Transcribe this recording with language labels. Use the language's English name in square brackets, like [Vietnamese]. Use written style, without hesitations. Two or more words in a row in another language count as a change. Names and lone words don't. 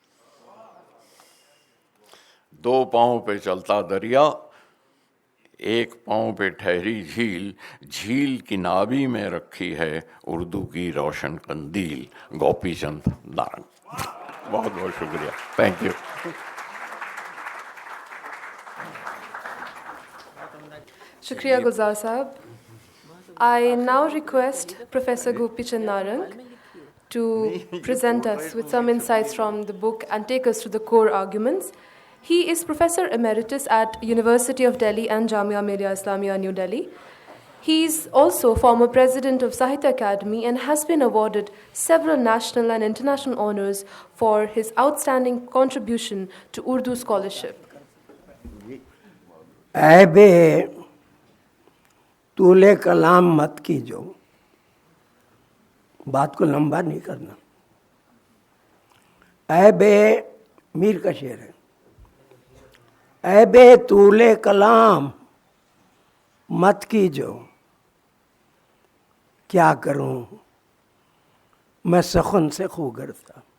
[Urdu] دو پاؤں پہ چلتا دریا, ایک پاؤں پہ ٹھہری جھیل, جھیل کی نابی میں رکھی ہے اردو کی روشن قندیل. گوپی چند نارنگ. بہت بہت شکریہ, [English] thank you. [Urdu] شکریہ گلزار صاحب. [English] I now request Professor Gopi Chand Narang to present us with some insights from the book and take us to the core arguments. He is Professor Emeritus at University of Delhi and Jamia Millia Islamia, New Delhi. He is also former President of Sahitya Academy and has been awarded several national and international honors for his outstanding contribution to Urdu scholarship. [Urdu] اے بے طول کلام مت کیجو, بات کو لمبا نہیں کرنا. اے بے میر کا شعر ہے. اے بے طول کلام مت کیجو، کیا کروں میں سخن سے خوگر تھا.